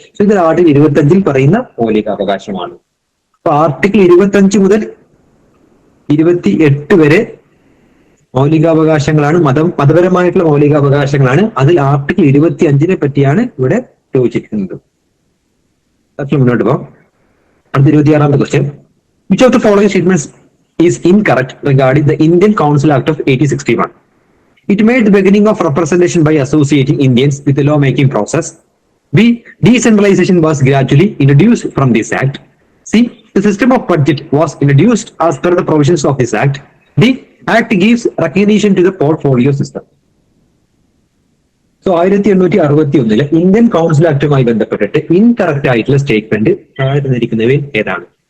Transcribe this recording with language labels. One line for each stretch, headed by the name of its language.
Malayalam: So ഇത് article 25 പറയുന്ന മൗലിക അവകാശമാണ്. അപ്പൊ ആർട്ടിക്കിൾ 25 മുതൽ 28 വരെ മൗലികാവകാശങ്ങളാണ്, മതപരമായിട്ടുള്ള മൗലികാവകാശങ്ങളാണ്. അതിൽ ആർട്ടിക്കിൾ 25 പറ്റിയാണ് ഇവിടെ ചോദിച്ചിരിക്കുന്നത്. മുന്നോട്ട് പോകാം. അടുത്ത 26ാമത്തെ question.
English: Which of the following statements is incorrect regarding the Indian Council Act of 1861? It made the beginning of representation by associating Indians with the law-making process. B. Decentralization was gradually introduced from this act. C. The system of budget was introduced as per the provisions of this act. D. Act gives recognition to the portfolio system.
Malayalam: So 1861 Indian council ആക്ടുമായി ബന്ധപ്പെട്ടിട്ട് incorrect ആയിട്ടുള്ള statement താഴെ തന്നിരിക്കുന്നവയിൽ ഏതാണ്?